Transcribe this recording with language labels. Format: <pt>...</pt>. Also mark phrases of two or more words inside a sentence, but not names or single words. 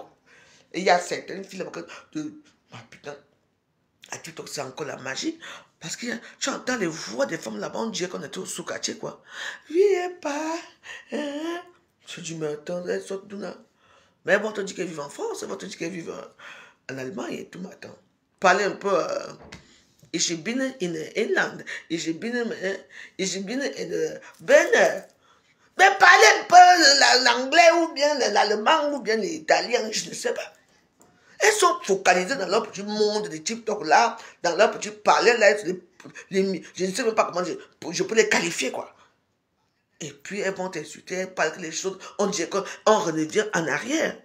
<fr>Et il y a certaines filles de... Ah putain, à TikTok, c'est encore la magie. Parce que tu entends les voix des femmes là-bas, on dirait qu'on était au sous-quartier, quoi. Viens pas. Hein? Je dis, mais attends, elles sortent d'où là? Mais bon, on te dit qu'elles vivent en France, on te dit qu'elles vivent en Allemagne et tout, mais attends. Parlez un peu...</fr> <de>Ich bin in Irland, ich bin in Berlin.</de> <fr>Mais parlez un peu l'anglais ou bien l'allemand ou bien l'italien, je ne sais pas. Elles sont focalisées dans leur petit monde de TikTok là, dans leur petit palais là, je ne sais même pas comment je peux les qualifier quoi. Et puis elles vont t'insulter, elles parlent que les choses, on dirait qu'on revient en arrière.</fr>